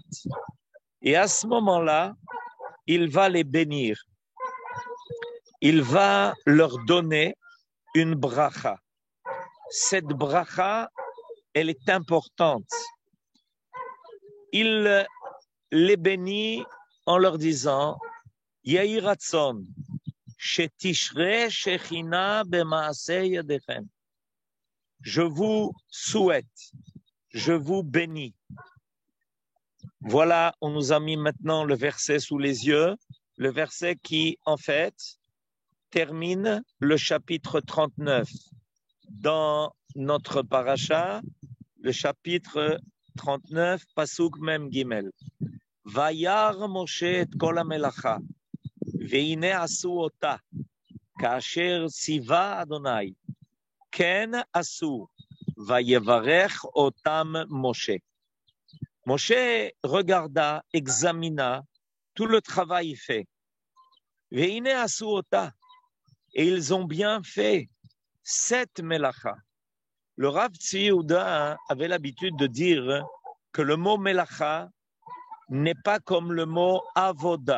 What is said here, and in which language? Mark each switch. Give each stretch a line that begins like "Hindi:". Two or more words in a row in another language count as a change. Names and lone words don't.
French: Et à ce moment-là, il va les bénir. Il va leur donner une bracha. Cette bracha, elle est importante. Il les bénit en leur disant
Hebrew: יהי רצון שתשרה שכינה במעשה ידיכם.
French: Je vous souhaite, je vous bénis. Voilà, on nous a mis maintenant le verset sous les yeux, le verset qui, en fait, termine le chapitre 39. Dans notre paracha, le chapitre 39,
Hebrew: פסוק מם גימל. וירא משה את כל המלאכה והנה עשו אתה כאשר צוה ה' כן עשו ויברך אתם משה.
French: Moshe regarda, examina tout le travail fait.
Hebrew: והנה עשו אתה,
French: et ils ont bien fait cette melacha. Le Rav Tzvi Yehuda avait l'habitude de dire que le mot melacha n'est pas comme le mot avoda.